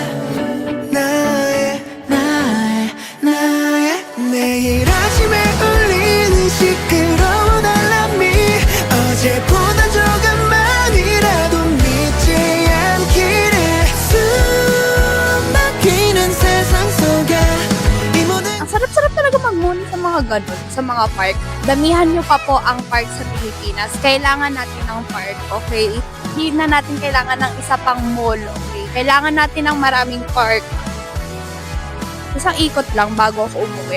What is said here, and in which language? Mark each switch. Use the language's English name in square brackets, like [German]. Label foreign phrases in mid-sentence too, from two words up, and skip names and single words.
[Korean] 내일 아침에 울리 이제보다 조금만이라도 믿지 않기를 숨막히는 세상 속에 이 모든 [Filipino] Ang sarap-sarap talaga mag-moon sa mga ganun, sa mga park. Damihan nyo pa po ang park sa Pilipinas. Kailangan natin ng park, okay? Hindi na natin kailangan ng isa pang mall, okay? Kailangan natin ng maraming park. Isang ikot lang bago ako umuwi.